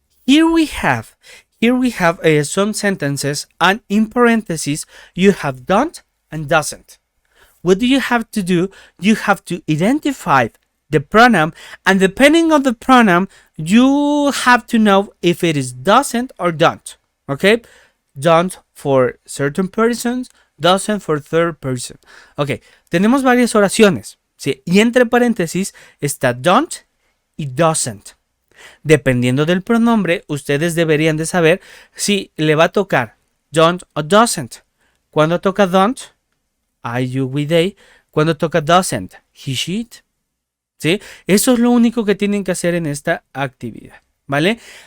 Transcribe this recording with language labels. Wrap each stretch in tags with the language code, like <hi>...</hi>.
<en>Here we have some sentences and in parentheses you have don't and doesn't. What do you have to do? You have to identify the pronoun, and depending on the pronoun, you have to know if it is doesn't or don't. Okay? Don't for certain persons, doesn't for third person.</en> <es>Ok, tenemos varias oraciones, ¿sí? Y entre paréntesis está don't y doesn't. Dependiendo del pronombre, ustedes deberían de saber si le va a tocar don't o doesn't. Cuando toca don't, I, you, we, they. Cuando toca doesn't, he, she, it. ¿Sí? Eso es lo único que tienen que hacer en esta actividad, ¿vale?</es>